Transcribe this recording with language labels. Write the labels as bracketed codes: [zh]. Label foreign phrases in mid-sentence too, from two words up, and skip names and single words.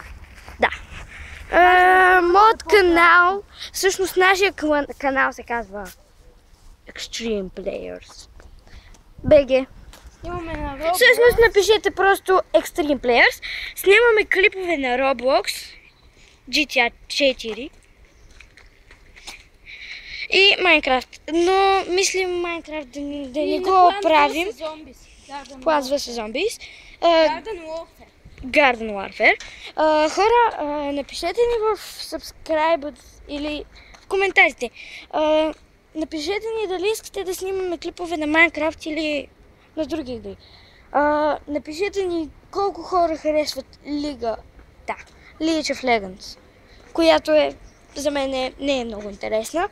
[bg] Да. Моят канал, всъщност нашия канал се казва Extreme Players BG. Снимаме на Roblox. Всъщност напишете просто Extreme Players. Снимаме клипове на Roblox, GTA 4 и Minecraft. Но мислим Minecraft да не го правим. Plants vs. Zombies. Garden Warfare. Хора, напишете ни в subscribe или в коментарите. Напишете ни дали искате да снимаме клипове на Minecraft или на други игри. Напишете ни колко хора харесват League of Legends, която за мен не е много интересна.